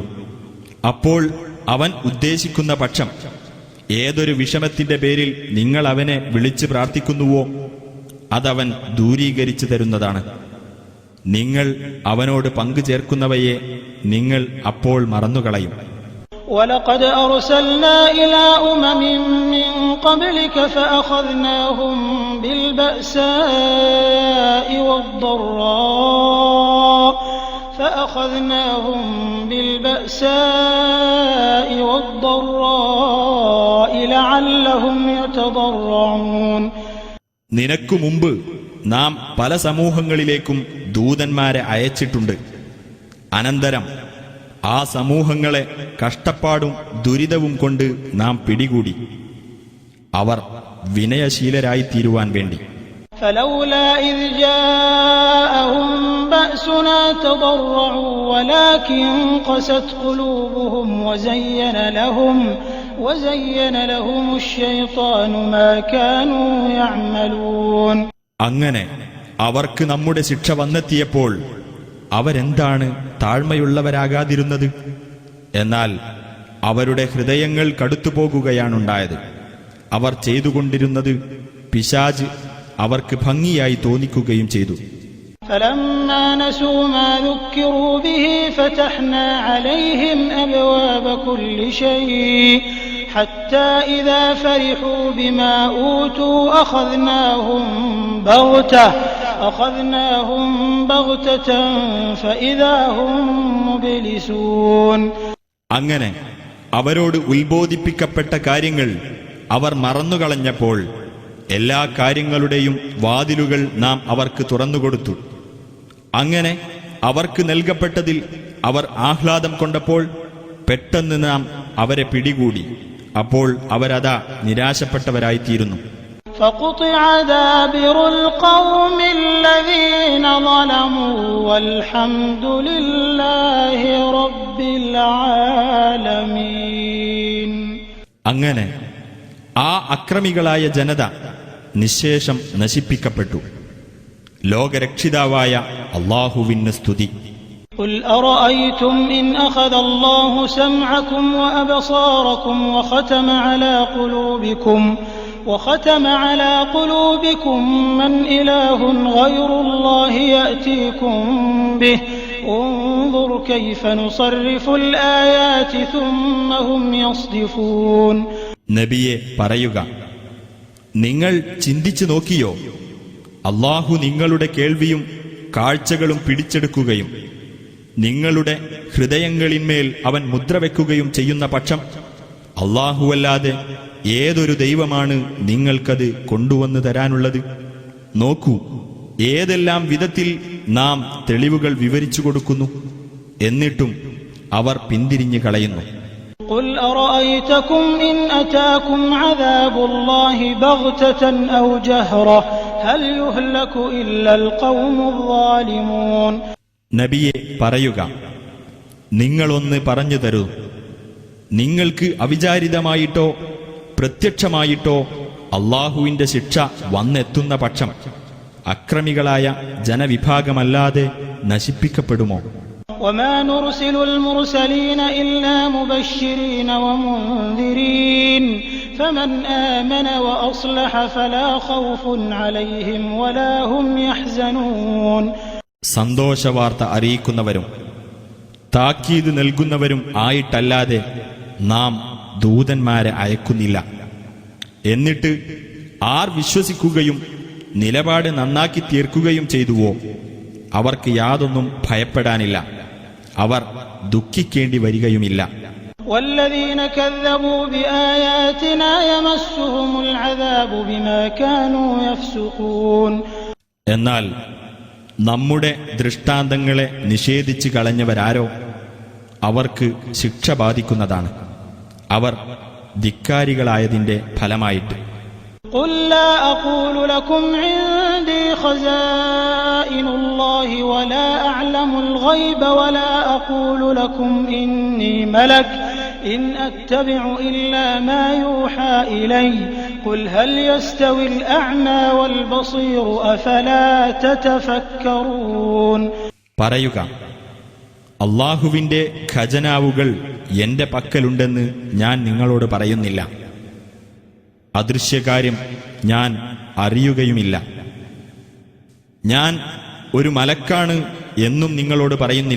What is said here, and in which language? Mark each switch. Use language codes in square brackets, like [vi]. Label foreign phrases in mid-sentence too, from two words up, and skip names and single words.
[ml] അപ്പോൾ അവൻ ഉദ്ദേശിക്കുന്ന പക്ഷം ഏതൊരു വിഷമത്തിന്റെ പേരിൽ നിങ്ങൾ അവനെ വിളിച്ച് പ്രാർത്ഥിക്കുന്നുവോ അതവൻ ദൂരീകരിച്ചു തരുന്നതാണ്. നിങ്ങൾ അവനോട് പങ്കു ചേർക്കുന്നവയെ നിങ്ങൾ അപ്പോൾ മറന്നുകളയും. [ar] وَلَقَدْ أَرْسَلْنَا إِلَى أُمَمٍ مِّن قَبْلِكَ فَأَخَذْنَاهُم بِالْبَأْسَاءِ وَالضَّرَّاءِ لَعَلَّهُمْ يَتَضَرَّعُونَ. [ml] നിനക്കു മുമ്പ് നാം പല സമൂഹങ്ങളിലേക്കും ദൂതന്മാരെ അയച്ചിട്ടുണ്ട്. അനന്തരം ആ സമൂഹങ്ങളെ കഷ്ടപ്പാടും ദുരിതവും കൊണ്ട് നാം പിടികൂടി, അവർ വിനയശീലരായിത്തീരുവാൻ വേണ്ടി. [ar] فلولا إذ جاءهم بأسنا تضرعوا ولكن قست قلوبهم وزين لهم الشيطان ما كانوا يعملون. [ml] അങ്ങനെ അവർക്ക് നമ്മുടെ ശിക്ഷ വന്നെത്തിയപ്പോൾ അവരെന്താണ് താഴ്മയുള്ളവരാകാതിരുന്നത്? എന്നാൽ അവരുടെ ഹൃദയങ്ങൾ കടുത്തുപോകുകയാണുണ്ടായത്. അവർ ചെയ്തുകൊണ്ടിരുന്നത് പിശാച് അവർക്ക് ഭംഗിയായി തോന്നിക്കുകയും ചെയ്തു. [ar] فلما نسوا ما ذكروا به فتحنا عليهم أبواب كل شيء حتى إذا فرحوا بما أوتوا أخذناهم بغتة فإذا هم مبلسون. [ml] അങ്ങനെ അവരോട് ഉത്ബോധിപ്പിക്കപ്പെട്ട കാര്യങ്ങൾ അവർ മറന്നുകളഞ്ഞപ്പോൾ എല്ലാ കാര്യങ്ങളുടെയും വാതിലുകൾ നാം അവർക്ക് തുറന്നുകൊടുത്തു. അങ്ങനെ അവർക്ക് നൽകപ്പെട്ടതിൽ അവർ ആഹ്ലാദം കൊണ്ടപ്പോൾ പെട്ടെന്ന് നാം അവരെ പിടികൂടി. അപ്പോൾ അവരതാ നിരാശപ്പെട്ടവരായിത്തീരുന്നു. [ar] فقطع دابر القوم الذين ظلموا والحمد لله رب العالمين. [ml] അങ്ങനെ ആ അക്രമികളായ ജനത നിശേഷം നശിപ്പിക്കപ്പെട്ടു. ലോകരക്ഷിതാവായ അല്ലാഹുവിന് സ്തുതി. [ar] قل أرأيتم إن أخذ الله سمعكم وأبصاركم وختم على قلوبكم من إله غير الله يأتيكم به انظر كيف نصرف الآيات ثم هم يصدفون. [ml] നബിയെ പറയുക, നിങ്ങൾ ചിന്തിച്ചു നോക്കിയോ, അല്ലാഹു നിങ്ങളുടെ കേൾവിയും കാഴ്ചകളും പിടിച്ചെടുക്കുകയും നിങ്ങളുടെ ഹൃദയങ്ങളിന്മേൽ അവൻ മുദ്രവെക്കുകയും ചെയ്യുന്ന പക്ഷം അല്ലാഹുവല്ലാതെ ഏതൊരു ദൈവമാണ് നിങ്ങൾക്കത് കൊണ്ടുവന്നു തരാനുള്ളത്? നോക്കൂ, ഏതെല്ലാം വിധത്തിൽ നാം തെളിവുകൾ വിവരിച്ചു കൊടുക്കുന്നു, എന്നിട്ടും അവർ പിന്തിരിഞ്ഞു കളയുന്നു. [ar] قل أرأيتكم إن أتاكم عذاب الله بغتة أو جهرة هل يهلك إلا القوم الظالمون. [ml] നബിയെ പറയുക, നിങ്ങളൊന്ന് പറഞ്ഞു തരൂ, നിങ്ങൾക്ക് അവിചാരിതമായിട്ടോ പ്രത്യക്ഷമായിട്ടോ അല്ലാഹുവിന്റെ ശിക്ഷ വന്നെത്തുന്ന പക്ഷം അക്രമികളായ ജനവിഭാഗമല്ലാതെ നശിപ്പിക്കപ്പെടുമോ? [ar] وما نرسل المرسلين إلا مبشرين ومنذرين فمن آمن وأصلح فلا خوف عليهم ولا هم يحزنون. [ml] സന്തോഷവാർത്ത അറിയിക്കുന്നവരും താക്കീത് നൽകുന്നവരും ആയിട്ടല്ലാതെ നാം ദൂതന്മാരെ അയക്കുന്നില്ല. എന്നിട്ട് ആർ വിശ്വസിക്കുകയും നിലപാട് നന്നാക്കി തീർക്കുകയും ചെയ്തുവോ അവർക്ക് യാതൊന്നും ഭയപ്പെടാനില്ല, അവർ ദുഃഖിക്കേണ്ടി വരികയുമില്ല. [ar] والذين كذبوا بآياتنا يمسهم العذاب بما كانوا يفسقون. [ml] എന്നാൽ നമ്മുടെ ദൃഷ്ടാന്തങ്ങളെ നിഷേധിച്ചു കളഞ്ഞവരാരോ അവർക്ക് ശിക്ഷ ബാധിക്കുന്നതാണ്, അവർ ധിക്കാരികളായതിന്റെ ഫലമായിട്ട്. [ar] قل لا أقول لكم عندي خزائن الله ولا أعلم الغيب ولا أقول لكم إني ملك إن أتبع إلا ما يوحى إلي قل هل يستوي الأعمى والبصير أفلا تتفكرون. [ml] പറയുക, അല്ലാഹുവിന്റെ ഖജനാവുകൾ എന്റെ പക്കലുണ്ടെന്ന് ഞാൻ നിങ്ങളോട് പറയുന്നില്ല, അദൃശ്യകാര്യം ഞാൻ അറിയുകയുമില്ല. ഞാൻ ഒരു മലക്കാണ് എന്നും നിങ്ങളോട് പറയുന്നില്ല.